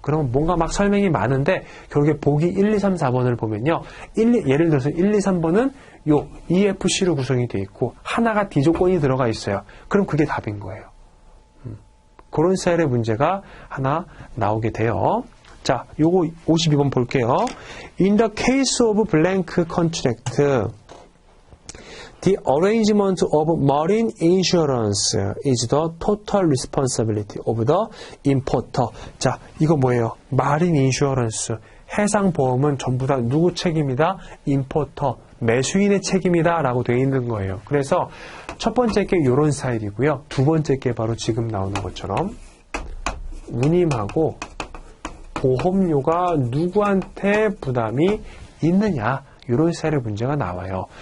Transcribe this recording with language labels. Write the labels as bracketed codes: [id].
[ko] 그러면 뭔가 막 설명이 많은데 결국에 보기 1, 2, 3, 4번을 보면요. 예를 들어서 1, 2, 3번은 요 EFC로 구성이 되어 있고 하나가 D 조건이 들어가 있어요. 그럼 그게 답인 거예요. 그런 스타일의 문제가 하나 나오게 돼요. 자, 요거 52번 볼게요. [en] In the case of blank contract, the arrangement of marine insurance is the total responsibility of the importer. [ko] 자, 이거 뭐예요? marine insurance. 해상보험은 전부 다 누구 책임이다? [en] importer. [ko] 매수인의 책임이다 라고 되어 있는 거예요. 그래서 첫 번째 게 이런 스타일이고요. 두 번째 게 바로 지금 나오는 것처럼 운임하고 보험료가 누구한테 부담이 있느냐 이런 스타일의 문제가 나와요.